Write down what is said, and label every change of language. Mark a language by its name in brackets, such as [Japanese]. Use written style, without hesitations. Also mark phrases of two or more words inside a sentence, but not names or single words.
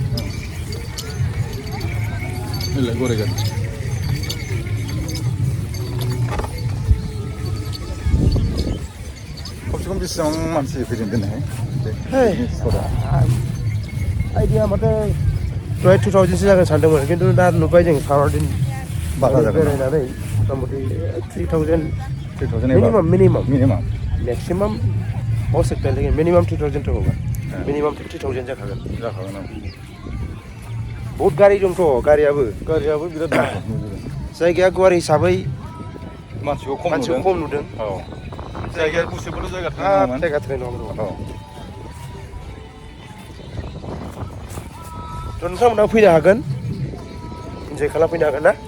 [Bodo] नैलाय गराय गारि खमसे खम बेसेबां मानसि फैदों दिनैहाय आइडिया माथो 2000सो जागोन सानदोंमोन खिन्थु दा नुबाय जों साराउन्डिं बारा जागोन बेरायनानै मथा मथि 3000 [English] minimum maximum [Hindi] हो सकता है लेकिन मिनिमम 2000 तो होगा मिनिमम 50,000 [Bodo] जाखागोन बहुत गारि दंथ' गारियाबो बिराद जायगाया गुवार हिसाबै मानसिखौ खम नुदों औ जायगाया गुसेबोथ' जायगा थोनाय नङामोन नोंथांमोना फैनो हागोन इन्जय खालामफैनो हागोन ना